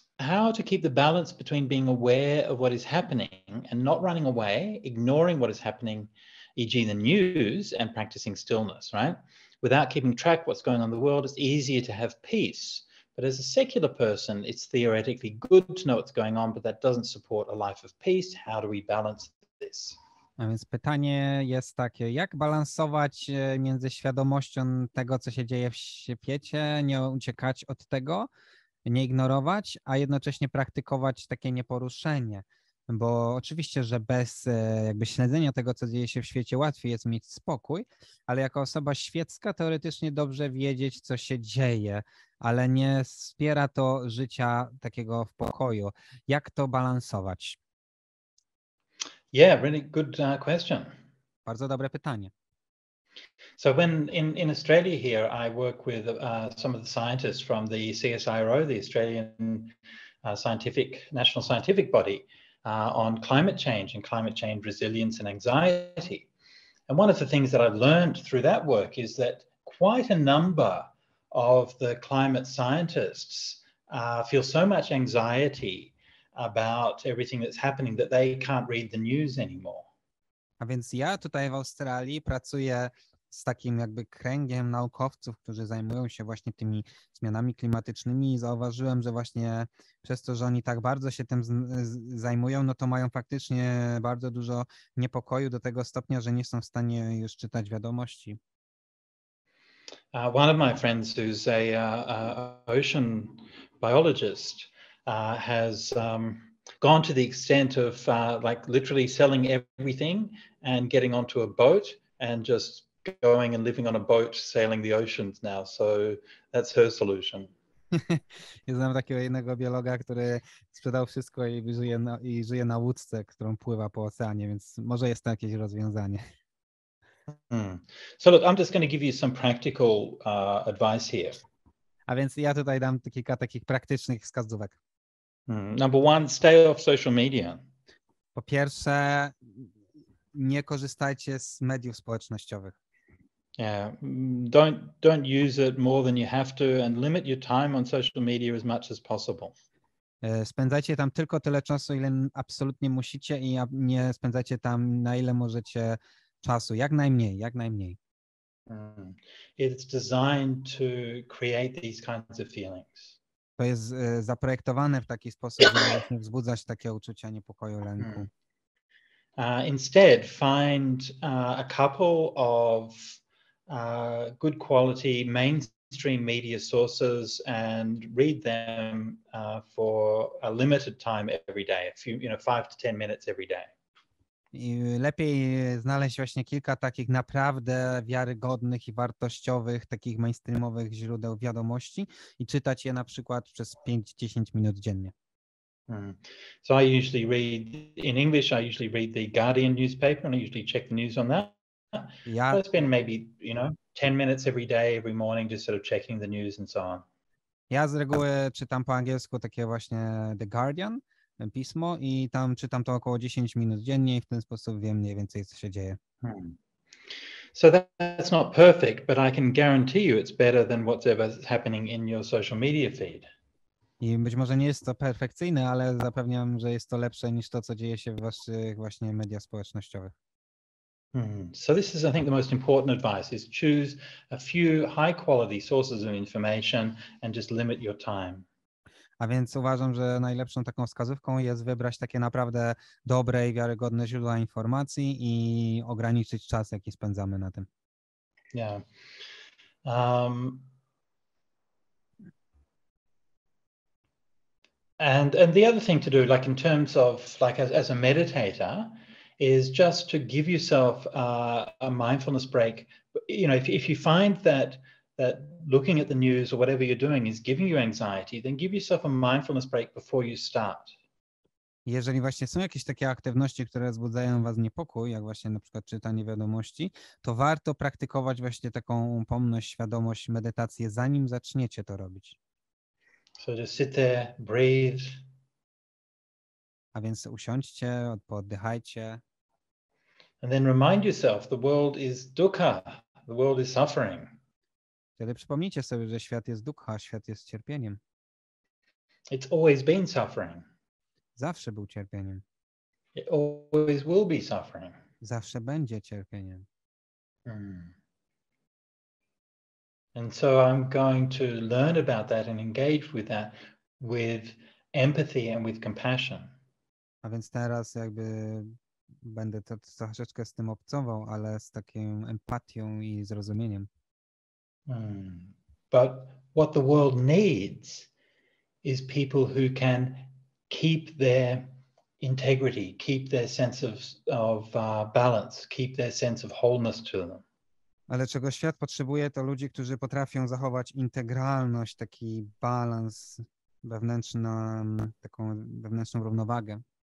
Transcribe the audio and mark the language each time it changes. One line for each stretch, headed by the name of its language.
English: How to keep the balance between being aware of what is happening and not running away, ignoring what is happening, e.g. the news, and practicing stillness, right? Without keeping track of what's going on in the world, it's easier to have peace. But as a secular person, it's theoretically good to know what's going on, but that doesn't support a life of peace. How do we balance this?
Polish: A więc pytanie jest takie, jak balansować między świadomością tego, co się dzieje w świecie, nie uciekać od tego, nie ignorować, a jednocześnie praktykować takie nieporuszenie. Bo oczywiście, że bez jakby śledzenia tego, co dzieje się w świecie, łatwiej jest mieć spokój, ale jako osoba świecka teoretycznie dobrze wiedzieć, co się dzieje, ale nie wspiera to życia takiego w pokoju. Jak to balansować?
English: Yeah, really good question.
Polish: Bardzo dobre pytanie.
English: So when in Australia here, I work with some of the scientists from the CSIRO, the Australian National Scientific Body, on climate change resilience and anxiety. And one of the things that I've learned through that work is that quite a number of the climate scientists feel so much anxiety about everything that's happening that they can't read the news anymore.
Polish: A więc ja tutaj w Australii pracuję z takim jakby kręgiem naukowców, którzy zajmują się właśnie tymi zmianami klimatycznymi i zauważyłem, że właśnie przez to, że oni tak bardzo się tym zajmują, no to mają faktycznie bardzo dużo niepokoju do tego stopnia, że nie są w stanie już czytać wiadomości.
English: One of my friends who's a ocean biologist has gone to the extent of like literally selling everything and getting onto a boat and just going and living on a boat, sailing the oceans now. So that's her solution.
Polish: Ja znam takiego jednego biologa, który sprzedał wszystko i żyje na łódce, którą pływa po oceanie, więc może jest to jakieś rozwiązanie.
English: So look, I'm just going to give you some practical advice here.
Polish: A więc ja tutaj dam kilka takich praktycznych wskazówek.
English: Number one, stay off social media.
Polish: Po pierwsze, nie korzystajcie z mediów społecznościowych.
English: Yeah, don't use it more than you have to, and limit your time on social media as much as possible.
Polish: Spędzajcie tam tylko tyle czasu, ile absolutnie musicie i nie spędzajcie tam na ile możecie czasu. Jak najmniej, jak najmniej.
English: It's designed to create these kinds of feelings.
Polish: To jest zaprojektowane w taki sposób, żeby właśnie wzbudzać takie uczucia niepokoju, lęku.
English: Instead, find a couple of good quality mainstream media sources and read them for a limited time every day, a few, 5 to 10 minutes every day.
Polish: I lepiej znaleźć właśnie kilka takich naprawdę wiarygodnych i wartościowych, takich mainstreamowych źródeł wiadomości i czytać je na przykład przez 5-10 minut dziennie.
English: So I usually read in English. I usually read the Guardian newspaper, and I usually check the news on that. So I spend maybe 10 minutes every day, every morning, just sort of checking the news and so on.
Polish: Ja z reguły czytam po angielsku takie właśnie The Guardian, pismo, i tam czytam to około 10 minut dziennie i w ten sposób wiem mniej więcej, co się dzieje.
English: So that's not perfect, but I can guarantee you it's better than whatever's happening in your social media feed.
Polish: I być może nie jest to perfekcyjne, ale zapewniam, że jest to lepsze niż to, co dzieje się w waszych właśnie mediach społecznościowych.
English: So this is, I think, the most important advice is choose a few high quality sources of information and just limit your time.
Polish: A więc uważam, że najlepszą taką wskazówką jest wybrać takie naprawdę dobre i wiarygodne źródła informacji i ograniczyć czas, jaki spędzamy na tym.
English: Yeah. And the other thing to do, like in terms of like as a meditator, is just to give yourself a mindfulness break. If you find that looking at the news or whatever you're doing is giving you anxiety, then give yourself a mindfulness break before you start.
Polish: Jeżeli właśnie są jakieś takie aktywności, które wzbudzają was niepokój, jak właśnie na przykład czytanie wiadomości, to warto praktykować właśnie taką pomność, świadomość, medytację, zanim zaczniecie to robić.
English: So just sit there, breathe.
Polish: A więc usiądźcie, pooddychajcie.
English: And then remind yourself the world is dukkha, the world is suffering.
Polish: Wtedy przypomnijcie sobie, że świat jest dukkha, świat jest cierpieniem.
English: It's always been suffering.
Polish: Zawsze był cierpieniem.
English: It always will be suffering.
Polish: Zawsze będzie cierpieniem.
English: And so I'm going to learn about that and engage with that with empathy and with compassion.
Polish: A więc teraz jakby będę to troszeczkę z tym obcował, ale z taką empatią i zrozumieniem.
English: But what the world needs is people who can keep their integrity, keep their sense of balance, keep their sense of wholeness to them.
Polish: Ale czego świat potrzebuje, to ludzi, którzy potrafią zachować integralność, taki balans wewnętrzny, taką wewnętrzną równowagę.